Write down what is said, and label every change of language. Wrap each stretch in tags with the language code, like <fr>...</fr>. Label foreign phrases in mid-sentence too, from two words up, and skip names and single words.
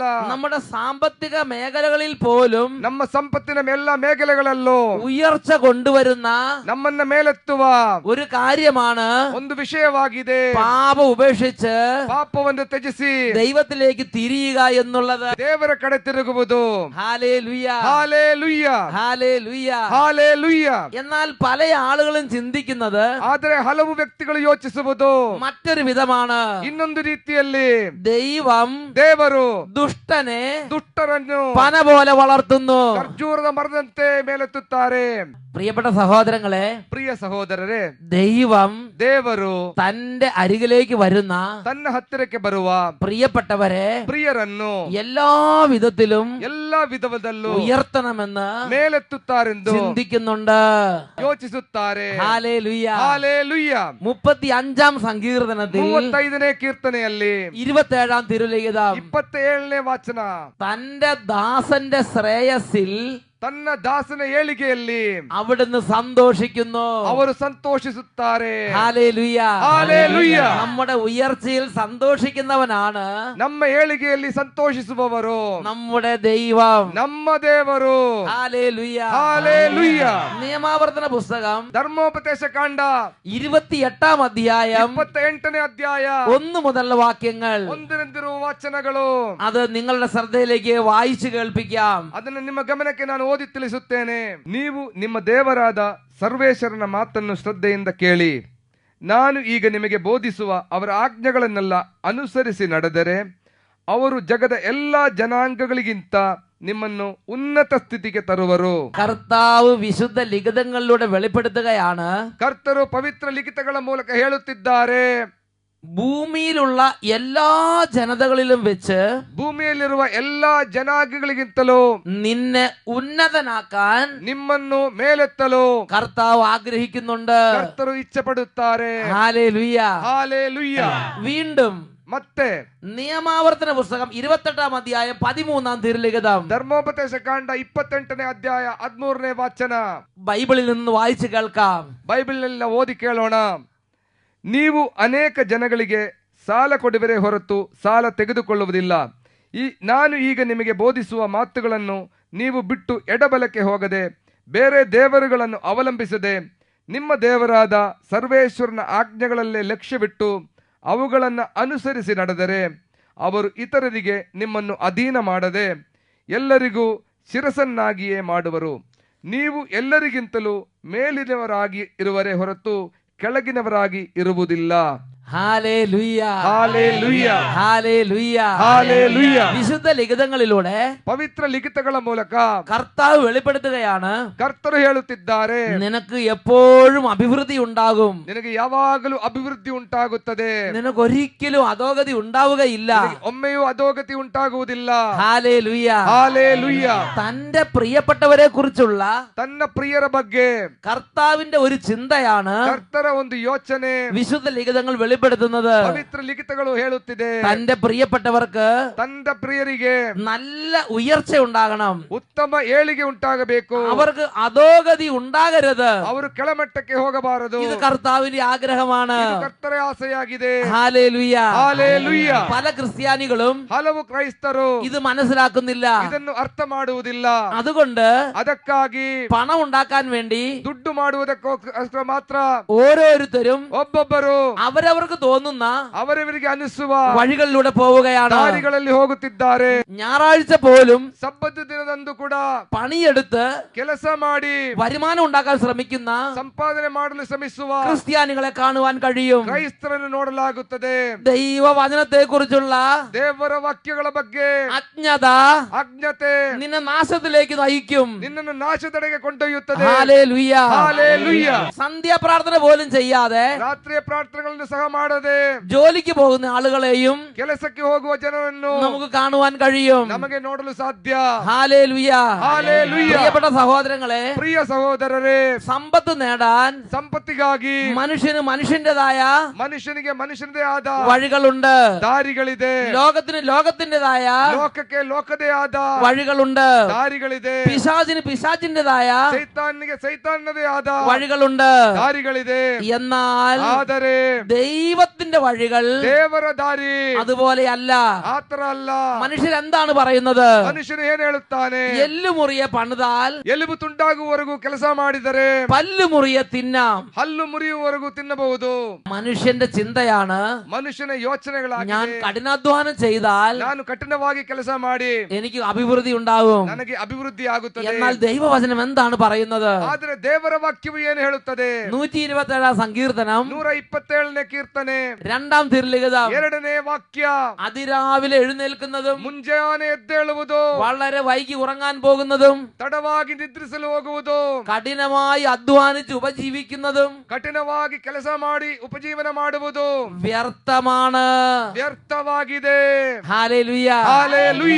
<ml>നമ്മുടെ സാമ്പത്തിക മേഖലകളിൽ പോലും</ml> <kn>ನಮ್ಮ ಸಂಪತ್ತಿನ ಎಲ್ಲ ಮೇഖಲೆಗಳಲ್ಲೂ</kn> <ml>ഉയർച്ച കൊണ്ടുവരുന്ന</ml> <kn>ನಮ್ಮನ್ನ ಮೇಲೆತ್ತುವ</kn> <ml>ഒരു കാര്യമാണ്</ml> <kn>ಒಂದು ವಿಷಯವಾಗಿದೆ.</kn> <ml>പാപം ഉപേക്ഷിച്ച്</ml> <kn>ಪಾಪವನ್ನು ತ್ಯಜಿಸಿ</kn> <ml>ദൈവത്തിലേക്ക് തിരിയുക എന്നുള്ളത്.</ml> <kn>ದೇವರ ಕಡೆ ತಿರುಗುವುದು.</kn> <ml>ഹല്ലേലൂയ</ml> <kn>ಹಾಲೆಲೂಯ</kn> <ml>ഹല്ലേലൂയ</ml> <kn>ಹಾಲೆಲೂಯ.</kn> <ml>എന്നാൽ പല ആളുകളും ചിന്തിക്കുന്നത്,</ml> <kn>ಆದರೆ ಹಲವು ವ್ಯಕ್ತಿಗಳು ಯೋಚಿಸುವುದು</kn> <ml>മറ്റൊരു വിധമാണ്.</ml> <kn>ಇನ್ನೊಂದು ರೀತಿಯಲ್ಲಿ.</kn> <ml>ദൈവം</ml> <kn>ದೇವರು</kn> <ml>ദുഷ്ടനെ</ml> <kn>ದುಷ್ಟರನ್ನು</kn> <ml>പന പോലെ വളർത്തുന്നു.</ml> <kn>ಖರ್ಜೂರದ ಮರದಂತೆ ಮೇಲೆತ್ತುತ್ತಾರೆ.</kn> <ml>പ്രിയപ്പെട്ട സഹോദരങ്ങളെ,</ml> <kn>ಪ್ರಿಯ ಸಹೋದರರೇ,</kn> <ml>ദൈവം</ml> <kn>ದೇವರು</kn> <ml>തന്റെ അരികിലേക്ക് വരുന്ന</ml> <kn>ತನ್ನ ಹತ್ತಿರಕ್ಕೆ ಬರುವ</kn> <ml>പ്രിയപ്പെട്ടവരെ</ml> <kn>ಪ್ರಿಯರನ್ನು</kn> <ml>എല്ലാ വിധത്തിലും</ml> <kn>ಎಲ್ಲಾ ವಿಧದಲ್ಲೂ</kn> <ml>ഉയർത്തണമെന്ന്</ml> <kn>ಮೇಲೆತ್ತುತ್ತಾರೆಂದು</kn> <ml>ചിന്തിക്കുന്നുണ്ട്.</ml> <kn>ಯೋಚಿಸುತ್ತಾರೆ.</kn> <ml>ഹല്ലേലൂയ.</ml> <kn>ಹಾಲೆಲೂಯ.</kn> <ml>35-ാം സങ്കീർത്തനത്തിൽ</ml> <kn>35ನೇ ಕೀರ್ತನೆಯಲ್ಲಿ</kn> <ml>27-ാം തിരുലിഖിതം</ml> <kn>27ನೇ ವಾಚನ,</kn> <ml>തന്റെ ദാസന്റെ ശ്രേയസ്സിൽ</ml> <kn>ತನ್ನ ದಾಸನ ಏಳಿಗೆಯಲ್ಲಿ</kn> <ml>അവിടുന്ന് സന്തോഷിക്കുന്നു.</ml> <kn>ಅವರು ಸಂತೋಷಿಸುತ್ತಾರೆ.</kn> <ml>ഹല്ലേലൂയ.</ml> <kn>ಹಾಲೆಲೂಯ.</kn> <ml>നമ്മുടെ ഉയർച്ചയിൽ സന്തോഷിക്കുന്നവനാണ്</ml> <kn>ನಮ್ಮ ಏಳಿಗೆಯಲ್ಲಿ ಸಂತೋಷಿಸುವವರು</kn> <ml>നമ്മുടെ ദൈവം.</ml> <kn>ನಮ್ಮ ದೇವರು.</kn> <ml>ഹല്ലേലൂയ.</ml> <kn>ಹಾಲೆಲೂಯ.</kn> <ml>നിയമാവർത്തന പുസ്തകം</ml> <kn>ಧರ್ಮೋಪದೇಶ ಕಾಂಡ</kn> <ml>28-ാം അധ്യായം</ml> <kn>28ನೇ ಅಧ್ಯಾಯ</kn> <ml>1 മുതലുള്ള വാക്യങ്ങൾ,</ml> <kn>ಒಂದರಿಂದಿರುವ ವಾಚನಗಳು.</kn> <ml>അത് നിങ്ങളുടെ ശ്രദ്ധയിലേക്ക് വായിച്ചു കേൾപ്പിക്കാം.</ml> <kn>ಅದನ್ನು ನಿಮ್ಮ ಗಮನಕ್ಕೆ ನಾನು ಓದಿ ತಿಳಿಸುತ್ತೇನೆ. ನೀವು ನಿಮ್ಮ ದೇವರಾದ ಸರ್ವೇಶ್ವರನ ಮಾತನ್ನು ಶ್ರದ್ಧೆಯಿಂದ ಕೇಳಿ, ನಾನು ಈಗ ನಿಮಗೆ ಬೋಧಿಸುವ ಅವರ ಆಜ್ಞೆಗಳನ್ನೆಲ್ಲ ಅನುಸರಿಸಿ ನಡೆದರೆ ಅವರು ಜಗದ ಎಲ್ಲಾ ಜನಾಂಗಗಳಿಗಿಂತ ನಿಮ್ಮನ್ನು ಉನ್ನತ ಸ್ಥಿತಿಗೆ ತರುವರು.</kn> <ml>കർത്താവ് വിശുദ്ധ ലിഖിതങ്ങളിലൂടെ വെളിപ്പെടുത്തുകയാണ്,</ml> <kn>ಕರ್ತರು ಪವಿತ್ರ ಲಿಖಿತಗಳ ಮೂಲಕ ಹೇಳುತ್ತಿದ್ದಾರೆ,</kn> <ml>ഭൂമിയിലുള്ള എല്ലാ ജനതകളിലും വെച്ച്</ml> <kn>ಭೂಮಿಯಲ್ಲಿರುವ ಎಲ್ಲಾ ಜನಾಂಗಗಳಿಗಿಂತಲೂ</kn> <ml>നിന്നെ ഉന്നതനാക്കാൻ</ml> <kn>ನಿಮ್ಮನ್ನು ಮೇಲೆತ್ತಲು</kn> <ml>കർത്താവ് ആഗ്രഹിക്കുന്നുണ്ട്.</ml> <kn>ಕರ್ತರು ಇಚ್ಛೆ ಪಡುತ್ತಾರೆ.</kn> <ml>ഹല്ലേലൂയ.</ml> <kn>ಹಾಲೆಲೂಯ.</kn> <ml>വീണ്ടും</ml> <kn>ಮತ್ತೆ</kn> <ml>നിയമാവർത്തന പുസ്തകം 28-ാം അധ്യായം 13-ാം തിരുലിഖിതം,</ml> <kn>ಧರ್ಮೋಪದೇಶ ಕಾಂಡ 28ನೇ ಅಧ್ಯಾಯ 13ನೇ ವಾಚನ</kn> <ml>ബൈബിളിൽ നിന്ന് വായിച്ചു കേൾക്കാം.</ml> <kn>ಬೈಬಲ್ನೆಲ್ಲ ಓದಿ ಕೇಳೋಣ. ನೀವು ಅನೇಕ ಜನಗಳಿಗೆ ಸಾಲ ಕೊಡುವಿರೇ ಹೊರತು ಸಾಲ ತೆಗೆದುಕೊಳ್ಳುವುದಿಲ್ಲ. ನಾನು ಈಗ ನಿಮಗೆ ಬೋಧಿಸುವ ಮಾತುಗಳನ್ನು ನೀವು ಬಿಟ್ಟು ಎಡಬಲಕ್ಕೆ ಹೋಗದೆ ಬೇರೆ ದೇವರುಗಳನ್ನು ಅವಲಂಬಿಸದೆ ನಿಮ್ಮ ದೇವರಾದ ಸರ್ವೇಶ್ವರನ ಆಜ್ಞೆಗಳಲ್ಲೇ ಲಕ್ಷ್ಯವಿಟ್ಟು ಅವುಗಳನ್ನು ಅನುಸರಿಸಿ ನಡೆದರೆ ಅವರು ಇತರರಿಗೆ ನಿಮ್ಮನ್ನು ಅಧೀನ ಮಾಡದೆ ಎಲ್ಲರಿಗೂ ಶಿರಸನ್ನಾಗಿಯೇ ಮಾಡುವರು. ನೀವು ಎಲ್ಲರಿಗಿಂತಲೂ ಮೇಲಿನವರಾಗಿ ಇರುವರೇ ಹೊರತು ಕೆಳಗಿನವರಾಗಿ ಇರುವುದಿಲ್ಲ.</kn> <ml>ഹല്ലേലൂയ.</ml> <kn>ಹಾಲೆಲೂಯ.</kn> <ml>ഹല്ലേലൂയ.</ml> <kn>ಹಾಲೆಲೂಯ.</kn> <ml>വിശുദ്ധ ലിഖിതങ്ങളിലൂടെ</ml> <kn>ಪವಿತ್ರ ಲಿಖಿತಗಳ ಮೂಲಕ</kn> <ml>കർത്താവ് വെളിപ്പെടുത്തുകയാണ്,</ml> <kn>ಕರ್ತರು ಹೇಳುತ್ತಿದ್ದಾರೆ,</kn> <ml>നിനക്ക് എപ്പോഴും അഭിവൃദ്ധി ഉണ്ടാകും.</ml> <kn>ನಿನಗೆ ಯಾವಾಗಲೂ ಅಭಿವೃದ್ಧಿ ಉಂಟಾಗುತ್ತದೆ.</kn> <ml>നിനക്ക് ഒരിക്കലും അധോഗതി ഉണ്ടാവുകയില്ല.</ml> <kn>ನಿನಗೆ ಒಮ್ಮೆಯೂ ಅಧೋಗತಿ ಉಂಟಾಗುವುದಿಲ್ಲ.</kn> <ml>ഹല്ലേലൂയ.</ml> <kn>ಹಾಲೆಲೂಯ.</kn> <ml>തന്റെ പ്രിയപ്പെട്ടവരെ കുറിച്ചുള്ള</ml> <kn>ತನ್ನ ಪ್ರಿಯರ ಬಗ್ಗೆ</kn> <ml>കർത്താവിന്റെ ഒരു ചിന്തയാണ്</ml> <kn>ಕರ್ತರ ಒಂದು ಯೋಚನೆ</kn> <ml>വിശുദ്ധ ലിഖിതങ്ങൾ വെളിപ്പെടുത്തുന്നത്.</ml> <kn>ಪವಿತ್ರ ಲಿಖಿತಗಳು ಹೇಳುತ್ತಿದೆ.</kn> <ml>തന്റെ പ്രിയപ്പെട്ടവർക്ക്</ml> <kn>ತನ್ನ ಪ್ರಿಯರಿಗೆ</kn> <ml>നല്ല ഉയർച്ച ഉണ്ടാകണം.</ml> <kn>ಉತ್ತಮ ಏಳಿಗೆ ಉಂಟಾಗಬೇಕು.</kn> <ml>അവർക്ക് അധോഗതി ഉണ്ടാകരുത്.</ml> <kn>ಅವರು ಕೆಳಮಟ್ಟಕ್ಕೆ ಹೋಗಬಾರದು.</kn> <ml>ഇത് കർത്താവിന്റെ ആഗ്രഹമാണ്.</ml> <kn>ಇದು ಕರ್ತರ ಆಸೆಯಾಗಿದೆ.</kn> <ml>ഹല്ലേലൂയ.</ml> <kn>ಹಾಲೆಲೂಯ.</kn> <ml>പല ക്രിസ്ത്യാനികളും</ml> <kn>ಹಲವು ಕ್ರೈಸ್ತರು</kn> <ml>ഇത് മനസ്സിലാക്കുന്നില്ല.</ml> <kn>ಇದನ್ನು ಅರ್ಥ ಮಾಡುವುದಿಲ್ಲ.</kn> <ml>അതുകൊണ്ട്</ml> <kn>ಅದಕ್ಕಾಗಿ</kn> <ml>പണം ഉണ്ടാക്കാൻ വേണ്ടി</ml> <kn>ದುಡ್ಡು ಮಾಡುವುದಕ್ಕೋಸ್ಕರ ಮಾತ್ರ</kn> <ml>ഓരോരുത്തരും</ml> <kn>ಒಬ್ಬೊಬ್ಬರು</kn> <ml>അവരവർക്ക് തോന്നുന്ന</ml> <kn>ಅವರವರಿಗೆ ಅನಿಸುವ</kn> <ml>വഴികളിലൂടെ പോവുകയാണ്.</ml> <kn>ದಾರಿಗಳಲ್ಲಿ ಹೋಗುತ್ತಿದ್ದಾರೆ.</kn> <ml>ഞായറാഴ്ച പോലും</ml> <kn>ಸಬ್ಬತ್ತು ದಿನದಂದು ಕೂಡ</kn> <ml>പണിയെടുത്ത്</ml> <kn>ಕೆಲಸ ಮಾಡಿ</kn> <ml>വരുമാനം ഉണ്ടാക്കാൻ ശ്രമിക്കുന്ന</ml> <kn>ಸಂಪಾದನೆ ಮಾಡಲು ಶ್ರಮಿಸುವ</kn> <ml>ക്രിസ്ത്യാനികളെ കാണുവാൻ കഴിയും.</ml> <kn>ಕ್ರೈಸ್ತರನ್ನು ನೋಡಲಾಗುತ್ತದೆ.</kn> <ml>ദൈവവചനത്തെ കുറിച്ചുള്ള</ml> <kn>ದೇವರ ವಾಕ್ಯಗಳ ಬಗ್ಗೆ</kn> <ml>അജ്ഞത</ml> <kn>ಅಜ್ಞತೆ</kn> <ml>നിന്നെ നാശത്തിലേക്ക് നയിക്കും.</ml> <kn>ನಿನ್ನನ್ನು ನಾಶದೆಡೆಗೆ ಕೊಂಡೊಯ್ಯುತ್ತದೆ.</kn> <ml>ഹല്ലേലൂയ.</ml> <kn>ಹಾಲೆಲೂಯ.</kn> <ml>സന്ധ്യാപ്രാർത്ഥന പോലും ചെയ്യാതെ</ml> <kn>ರಾತ್ರಿಯ ಪ್ರಾರ್ಥನೆಗಳನ್ನು ಸಹ ಮಾಡದೆ</kn> <ml>ജോലിക്ക് പോകുന്ന ആളുകളെയും</ml> <kn>ಕೆಲಸಕ್ಕೆ ಹೋಗುವ ಜನರನ್ನು</kn> <ml>നമുക്ക് കാണുവാൻ കഴിയും.</ml> <kn>ನಮಗೆ ನೋಡಲು ಸಾಧ್ಯ.</kn> <ml>ഹല്ലേലൂയ.</ml> <kn>ಹಾಲೆಲೂಯ.</kn> <ml>പ്രിയപ്പെട്ട സഹോദരങ്ങളെ,</ml> <kn>ಪ್ರಿಯ ಸಹೋದರರೇ,</kn> <ml>സമ്പത്ത് നേടാൻ</ml> <kn>ಸಂಪತ್ತಿಗಾಗಿ</kn> <ml>മനുഷ്യന് മനുഷ്യന്റേതായ</ml> <kn>ಮನುಷ್ಯನಿಗೆ ಮನುಷ್ಯನದೇ ಆದ</kn> <ml>വഴികളുണ്ട്.</ml> <kn>ದಾರಿಗಳಿದೆ.</kn> <ml>ലോകത്തിന് ലോകത്തിന്റേതായ</ml> <kn>ಲೋಕಕ್ಕೆ ಲೋಕದೇ ಆದ</kn> <ml>വഴികളുണ്ട്.</ml> <kn>ದಾರಿಗಳಿದೆ.</kn> <ml>പിശാചിന് പിശാചിന്റേതായ</ml> <kn>ಸೈತಾನಿಗೆ ಸೈತಾನದೇ ಆದ</kn> <ml>വഴികളുണ്ട്.</ml> <kn>ದಾರಿಗಳಿದೆ.</kn> <ml>എന്നാൽ</ml> <kn>ಆದರೆ</kn> <ml>ദൈവത്തിന്റെ വഴികൾ</ml> <kn>ದೇವರ ದಾರಿ</kn> <ml>അതുപോലെയല്ല.</ml> <kn>ಆತರ ಅಲ್ಲ.</kn> <ml>മനുഷ്യരെന്താണ് പറയുന്നത്?</ml> <kn>ಮನುಷ್ಯನು ಏನ್ ಹೇಳುತ್ತಾನೆ?</kn> <ml>എല്ലുമുറിയെ പണിതാൽ</ml> <kn>ಎಲುಬು ತುಂಡಾಗುವವರೆಗೂ ಕೆಲಸ ಮಾಡಿದರೆ</kn> <ml>പല്ലുമുറിയെ തിന്നാം.</ml> <kn>ಹಲ್ಲು ಮುರಿಯುವವರೆಗೂ ತಿನ್ನಬಹುದು.</kn> <ml>മനുഷ്യന്റെ ചിന്തയാണ്,</ml> <kn>ಮನುಷ್ಯನ ಯೋಚನೆಗಳಾಗಿದೆ.</kn> <ml>ഞാൻ കഠിനാധ്വാനം ചെയ്താൽ</ml> <kn>ನಾನು ಕಠಿಣವಾಗಿ ಕೆಲಸ ಮಾಡಿ</kn> <ml>എനിക്ക് അഭിവൃദ്ധി ഉണ്ടാകും.</ml> <kn>ನನಗೆ ಅಭಿವೃದ್ಧಿ ಆಗುತ್ತದೆ.</kn> <ml>എന്നാൽ ദൈവവചനം എന്താണ് പറയുന്നത്?</ml> <kn>ಆದರೆ ದೇವರ ವಾಕ್ಯವು ಏನು ಹೇಳುತ್ತದೆ?</kn> <ml>127 സങ്കീർത്തനം</ml> <kn>127ನೇ ಕೀರ್ತನೆ</kn> <ml>2-ാം തിരുലിഖിതം</ml> <kn>2ನೇ ವಾಕ್ಯ.</kn> <ml>അതിരാവിലെ എഴുന്നേൽക്കുന്നതും</ml> <kn>ಮುಂಜಾನೆ ಎದ್ದೇಳುವುದು,</kn> <ml>വളരെ വൈകി ഉറങ്ങാൻ പോകുന്നതും</ml> <kn>ತಡವಾಗಿ ನಿದ್ರಿಸಲು ಹೋಗುವುದು,</kn> <ml>കഠിനമായി അധ്വാനിച്ച് ഉപജീവിക്കുന്നതും</ml> <kn>ಕಠಿಣವಾಗಿ ಕೆಲಸ ಮಾಡಿ ಉಪಜೀವನ ಮಾಡುವುದು</kn> <ml>വ്യർത്ഥമാണ്.</ml> <kn>ವ್ಯರ್ಥವಾಗಿದೆ.</kn> <ml>ഹല്ലേലൂയ.</ml> <kn>ಹಾಲೆಲೂಯ.</kn>